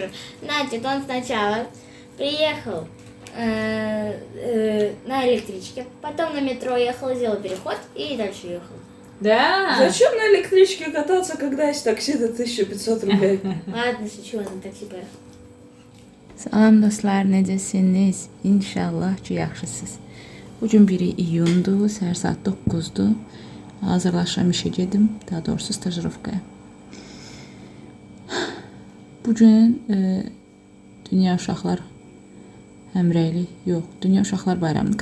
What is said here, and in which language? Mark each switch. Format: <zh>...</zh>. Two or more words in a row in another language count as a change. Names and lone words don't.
<ru>Значит, он сначала приехал на электричке, потом на метро ехал, сделал переход и дальше ехал. Да. Зачем на электричке кататься, когда есть такси за 1500 рублей? Ладно, шучу, на такси поехал.</ru> <az>Salam dostlar, necəsiniz? İnşallah ki, yaxşısınız. Bugün 1 iyundur, səhər saat 9-dur. Hazırlaşıram işə gedim, daha doğrusu stajirovkaya. Bugün Dünya Uşaqlar Həmrəylik, yox, Dünya Uşaqlar Bayramıdır.</az>